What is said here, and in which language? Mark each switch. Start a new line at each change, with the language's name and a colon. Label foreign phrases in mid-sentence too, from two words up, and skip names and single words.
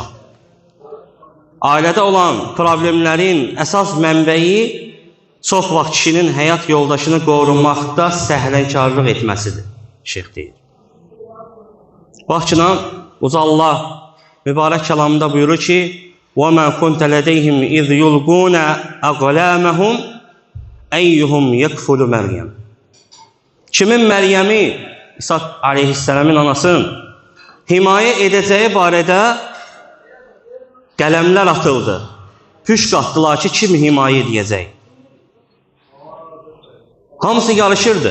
Azerbaijani: Ailədə olan problemlərin əsas mənbəyi çox vaxt kişinin həyat yoldaşını qorunmaqda səhlənkarlıq etməsidir, şeyx deyir. Baxçına, Uca Allah mübarək kəlamında buyurur ki,
Arabic: وَمَا كُنْتَ لَدَيْهِمْ اِذْ يُلْقُونَ اَقْلَامَهُمْ اَيُّهُمْ يَكْفُلُ Məryəm.
Azerbaijani: Kimin Məryəmi, İsa aleyhissələmin anasının himayə edəcəyi barədə qələmlər atıldı. Püşk atdılar ki, kim himayə edəcək? Hamısı yarışırdı.